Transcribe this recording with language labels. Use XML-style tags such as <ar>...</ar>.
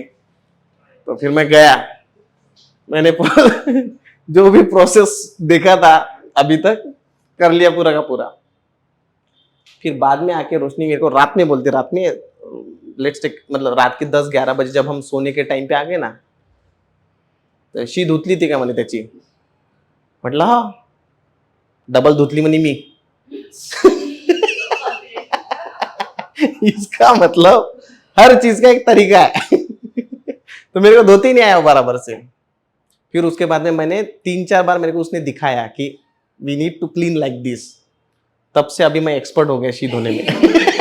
<hi>तो फिर मैं गया, मैंने जो भी प्रोसेस देखा था अभी तक कर लिया पूरा का पूरा। फिर बाद में आके रोशनी मेरे को रात में बोलती, रात में लेट्स टेक मतलब रात के 10-11 बजे जब हम सोने के टाइम पे आ गए ना,</hi> <mr>तर शी धुतली थी का म्हणे त्याची? म्हटलं हा, डबल धुतली म्हणे मी।</mr> <hi>इसका मतलब हर चीज का एक तरीका है। तो मेरे को धोते ही नहीं आया बराबर से। फिर उसके बाद में मैंने 3-4 बार मेरे को उसने दिखाया कि</hi> <en>we need to clean like this,</en> <hi>तब से अभी मैं एक्सपर्ट हो गया शी धोने में।</hi>